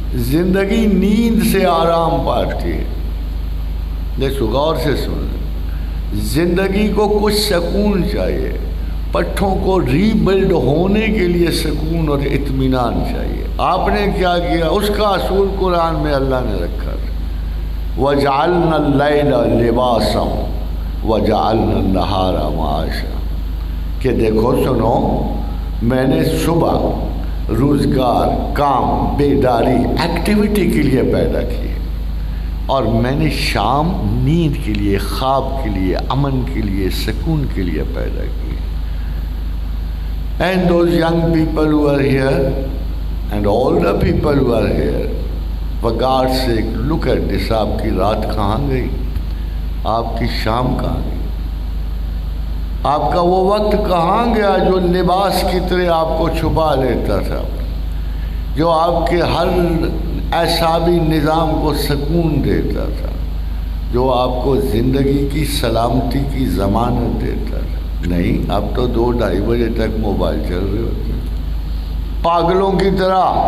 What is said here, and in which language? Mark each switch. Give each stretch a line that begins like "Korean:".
Urdu: زندگی نیند سے آرام پاتی ہے، دیکھو غور سے سن لیں، زندگی کو کچھ سکون چاہیے، پٹھوں کو ری بلڈ ہونے کے لیے سکون اور اطمینان چاہیے۔ آپ نے کیا کیا؟ اس کا اصول قرآن میں اللہ نے رکھا تھا،
Arabic: وَجَعَلْنَا اللَّيْلَ لِبَاسًا وَجَعَلْنَا النَّهَارَ مَعَاشًا،
Urdu: کہ دیکھو سنو، میں نے صبح روزگار، کام، بیداری، ایکٹیویٹی کے لیے پیدا کی، اور میں نے شام نیند کے لیے، خواب کے لیے، امن کے لیے، سکون کے لیے پیدا کی۔
English: And those young people who are here and all the people who are here, for God's sake, look at this.
Urdu: آپ کی رات کہاں گئی؟ آپ کی شام کہاں گئی؟ آپ کا وہ وقت کہاں گیا جو لباس کی طرح آپ کو چھپا لیتا تھا، جو آپ کے ہر اعصابی نظام کو سکون دیتا تھا، جو آپ کو زندگی کی سلامتی کی ضمانت دیتا تھا؟ نہیں، اب تو 2-2:30 بجے تک موبائل چل رہے ہوتے ہیں، پاگلوں کی طرح،